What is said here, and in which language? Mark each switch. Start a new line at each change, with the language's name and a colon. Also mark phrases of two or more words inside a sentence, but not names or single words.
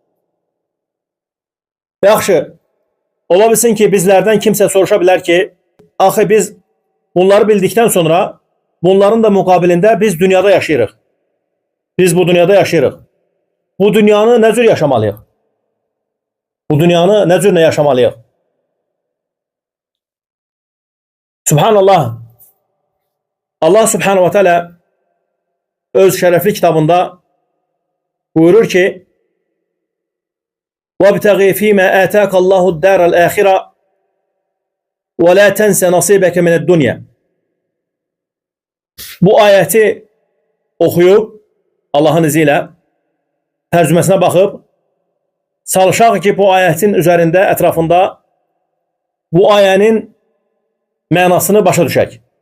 Azerbaijani: Yaxşı, ola bilsin ki bizlərdən kimsə soruşa bilər ki, axı biz bunları bildikdən sonra bunların da müqabilində biz dünyada yaşayırıq. Biz bu dünyada yaşayırıq. Bu dünyanı nə cür yaşamalıyıq? Bu dünyanı nə cür yaşamalıyıq? Subhanallah. Allah
Arabic: سبحانه وتعالى
Azerbaijani: öz şərəfli kitabında buyurur ki,
Arabic: وَابْتَغِي ف۪ي مَا آتَاكَ اللّٰهُ الدَّارَ الْآخِرَةِ وَلَا تَنْسَ نَصِيبَكَ مِنَ الدُّنْيَا.
Azerbaijani: Bu ayəti oxuyub, Allahın izi ilə tərcüməsinə baxıb, çalışaq ki, bu ayətin üzərində, ətrafında bu ayənin mənasını başa düşək.